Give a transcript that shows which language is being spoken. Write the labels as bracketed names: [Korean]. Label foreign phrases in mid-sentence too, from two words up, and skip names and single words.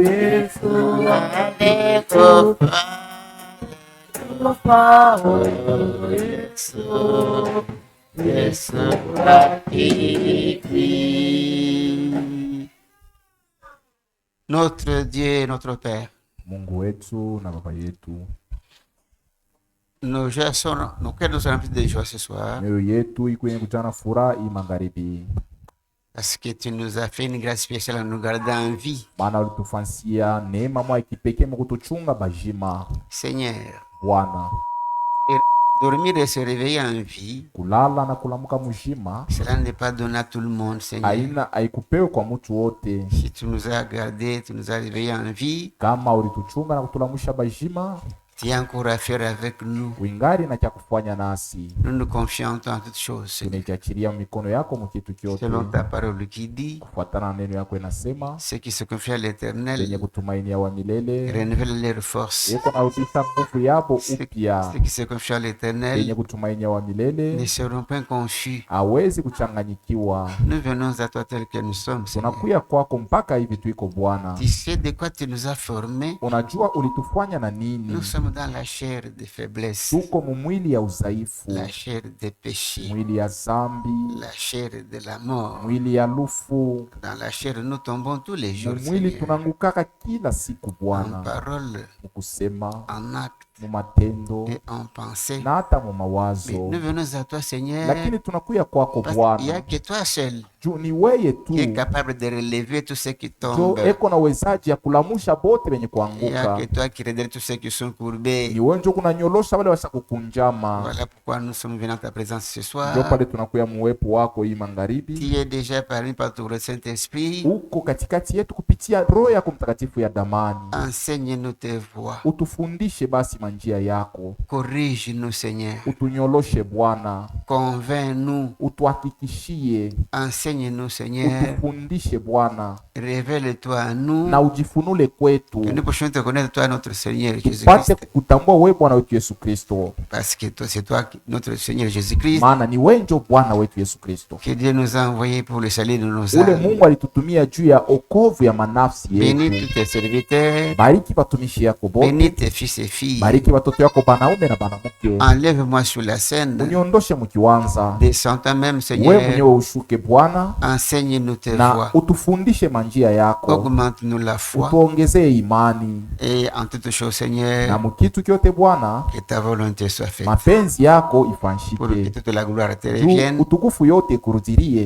[Swahili] Yesu alikufa, Yesu, Yesu rafiki. [French] Notre Dieu, notre Père, [Swahili] Mungu wetu na Baba yetu, [French] nos cœurs nous sont remplis de joie ce soir [Swahili] mioyo yetu iko yenye kujaa na furaha hii magharibi, [French] parce que tu nous as fait une grâce spéciale en nous gardant en vie. [Swahili] maana ulitufansia neema moja kipekee kutuchunga bajima. [French] Seigneur, [Swahili] Bwana, [French] dormir et se réveiller en vie, [Swahili] kulala na kulamuka mjima [French] cela n'est pas donné à tout le monde, Seigneur. [Swahili] aina haikupewe kwa mtu wote. [French] Si tu nous as gardés, tu nous as réveillés en vie, [Swahili] Kama ulituchunga na kutulamusha bajima, [French] tu as encore à faire avec nous. [Swahili] wingari na cha kufanya nasi. [French] Nous nous confions en toi en toutes choses, Seigneur. [Swahili] Tunajiachilia mikono yako mkitu kyote, [French] Selon ta parole qui dit, [Swahili] kufuatana na neno yako inasema, [French] ceux qui se confient à [Swahili] yenye [French] l'Éternel [Swahili] kutumainia wa milele [French] renouvellent leurs forces. [Swahili] yeko narudisha nguvu yabo [French] Ceux [Swahili] upya. [French] qui se confient à [Swahili] Yenye [French] l'Éternel [Swahili] kutumainia wa [French] ne [Swahili] milele [French] seront pas confus. [Swahili] hawezi kuchanganyikiwa. [French] Nous venons à toi tel que nous sommes, Seigneur. [Swahili] Tunakuya kwako mpaka hivi tuiko Bwana. [French] Tu sais de quoi tu nous as formés. [Swahili] Unajua ulitufanya na nini. [French] Nous sommes dans la chair des faiblesses, [Swahili] Tuko mumwili ya udhaifu, [French] la chair des péchés, [Swahili] mwili ya zambi, [French] la chair de la mort. [Swahili] mwili ya lufu. [French] Dans la chair, nous tombons tous les jours, [Swahili] Mumwili [French] Seigneur. [Swahili] tunangukaka kila siku [French] En [Swahili] Bwana, [French] parole, [Swahili] mukusema, [French] en acte [Swahili] mu matendo [French] et en pensée. [Swahili] na hata mu [French] Mais [Swahili] mawazo. [French] nous venons à toi, Seigneur, [Swahili] Lakini tunakuya kwako [French] parce qu'il n'y a [Swahili] Bwana, [French] que toi seul [Swahili] juu ni weye [French] qui est [Swahili] tu [French] capable de relever tous ceux qui [Swahili] jo [French] tombent. [Swahili] eko na uwezaji ya kulamusha bote benye [French] Il n'y a [Swahili] kuanguka. [French] que toi qui redresse tous ceux qui sont courbés. [Swahili] Ni wewe njo kunanyolosha wale washa kukunjama. [French] Voilà pourquoi nous sommes venus à ta présence ce soir. [Swahili] Njo pale tunakuya muwepo wako hii magharibi, [French] Tu es déjà parmi par ton Saint-Esprit. [Swahili] uko katikati yetu kupitia Roho yako Mtakatifu ya damani. [French] Enseigne-nous tes voies. [Swahili] Utufundishe basi manjia yako, [French] Corrige-nous, Seigneur. [Swahili] utunyoloshe Bwana, [French] Convainc-nous. [Swahili] utuhakikishie, [French] Enseigne-nous, Seigneur. [Swahili] utufundishe Bwana, [French] Révèle-toi à nous. [Swahili] na ujifunule kwetu, [French] Que nous puissions te connaître, toi, notre Seigneur [Swahili] tupate [French] Jésus-Christ. [Swahili] kukutambua wewe Bwana wetu Yesu Kristo, [French] Parce que toi, c'est toi, notre Seigneur Jésus-Christ, [Swahili] maana ni wewe njo Bwana wetu Yesu Kristo, [French] que Dieu nous a envoyé pour le salut de nos [Swahili] ule [French] âmes. [Swahili] Mungu alitutumia juu ya okovu ya manafsi [French] Bénis [Swahili] yetu. [French] tous tes serviteurs. [Swahili] Bariki batumishi yako [French] Bénis [Swahili] bote, [French] tes fils et filles. [Swahili] bariki watoto yako banaume na banamke, [French] Enlève-moi sur la scène. [Swahili] uniondoshe mukiwanza, [French] Descends toi-même, [Swahili] wewe [French] Seigneur. [Swahili] mwenyewe ushuke Bwana, [French] Enseigne-nous tes [Swahili] na [French] voies. [Swahili] utufundishe manjia yako, [French] Augmente-nous la foi. [Swahili] utuongezee imani, [French] Et en toutes choses, [Swahili] na [French] Seigneur, [Swahili] mukitu kyote Bwana, [French] que ta volonté soit faite. [Swahili] mapenzi yako [French] Pour que [Swahili] ifanshike, [French] toute la gloire te [Swahili] juu [French] revienne. [Swahili] utukufu yote ikurudirie,